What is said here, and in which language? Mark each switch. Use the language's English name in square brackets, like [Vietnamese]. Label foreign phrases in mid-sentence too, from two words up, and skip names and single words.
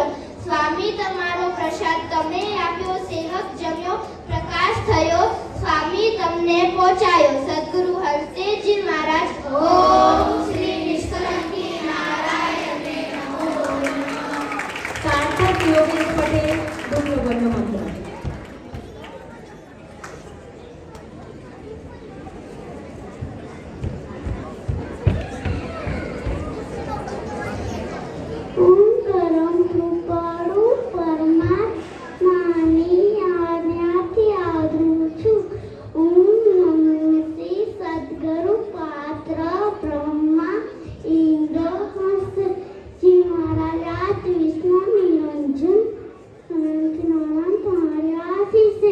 [Gujarati] સ્વામી તમારો પ્રસાદ તમે આપ્યો, સેવક જમ્યો, પ્રકાશ થયો, સ્વામી તમને પહોંચાયો. સદગુરુ હરતેજી મહારાજ. ઓમ શ્રી નિષ્કલંકી નારાયણને નમો નમઃ. સાર્થક યોગેશ પટેલ ડુંગરગઢનો મંત્ર. ઓમ પરમ કૃપાળુ પરમાત્માની આજ્ઞાથી હાજર છું. ઓમ નમો શ્રી સદગુરુ પાત્ર બ્રહ્મા ઇન્દ્ર હંસ જી મહારાજ આદ્ય વિષ્ણુ નિરંજન અનંત નારાયણ તમારી આશીષે.